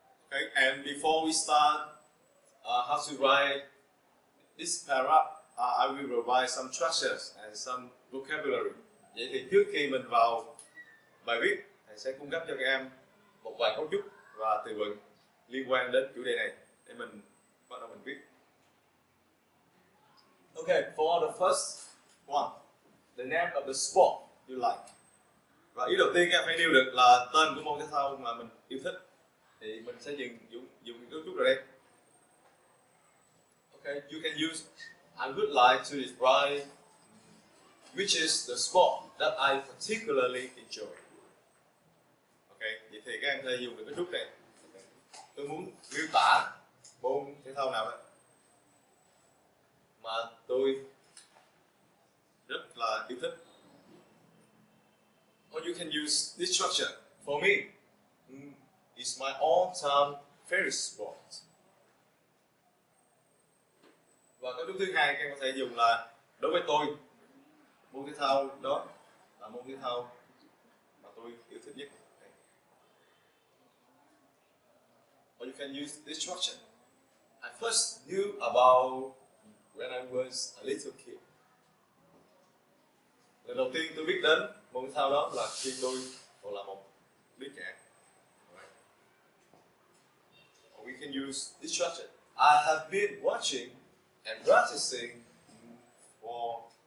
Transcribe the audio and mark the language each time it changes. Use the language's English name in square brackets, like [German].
[English] Okay, and before we start how to write this paragraph, I will provide some structures and some vocabulary. [Vietnamese] Vậy thì trước khi mình vào bài viết, thầy sẽ cung cấp cho các em một vài cấu trúc và từ vựng liên quan đến chủ đề này để mình bắt đầu mình viết. [English] Okay, for the first one, the name of the sport you like. [Vietnamese] Và ý đầu tiên các em phải nêu được là tên của môn thể thao mà mình yêu thích. Thì mình sẽ dùng cấu trúc rồi đây. [English] Okay, you can use I would like to describe which is the sport that I particularly enjoy. [Vietnamese] Okay, vậy thì các em thể dùng được cấu trúc này. Okay. Tôi muốn miêu tả môn thể thao nào đó mà tôi rất là yêu thích. [English] Or you can use this structure. For me, it's my all-time favorite sport. [Vietnamese] Và cấu trúc thứ hai các em có thể dùng là đối với tôi, môn thể thao đó là môn thể thao mà tôi yêu thích nhất. [English] Or you can use this structure. I first knew about when I was a little kid. [Vietnamese] Lần đầu tiên tôi biết đến môn thể thao đó là khi tôi còn là một đứa trẻ. [English] Or we can use this structure. I have been watching and practicing for.